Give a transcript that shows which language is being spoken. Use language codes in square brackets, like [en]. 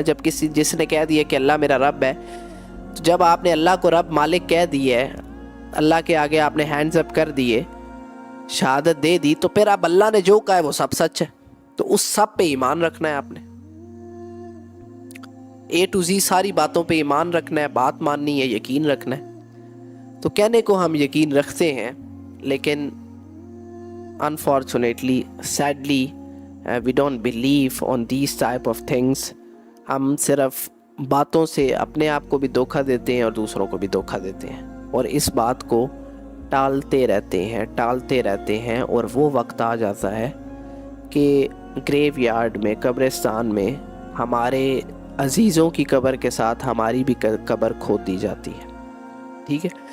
[ur] جب جس نے کہہ دیا کہ اللہ میرا رب ہے، تو جب آپ نے اللہ کو رب مالک کہہ دیا ہے، اللہ کے آگے آپ نے ہینڈز اپ کر دیے، شہادت دے دی، تو پھر اب اللہ نے جو کہا ہے وہ سب سچ ہے. تو اس سب پہ ایمان رکھنا ہے، آپ نے A to Z ساری باتوں پہ ایمان رکھنا ہے، بات ماننی ہے، یقین رکھنا ہے. تو کہنے کو ہم یقین رکھتے ہیں، لیکن [en] unfortunately, sadly, we don't believe on these type of things. [ur] ہم صرف باتوں سے اپنے آپ کو بھی دھوکہ دیتے ہیں اور دوسروں کو بھی دھوکہ دیتے ہیں، اور اس بات کو ٹالتے رہتے ہیں اور وہ وقت آ جاتا ہے کہ گریو یارڈ میں، قبرستان میں ہمارے عزیزوں کی قبر کے ساتھ ہماری بھی قبر کھود دی جاتی ہے. ٹھیک ہے.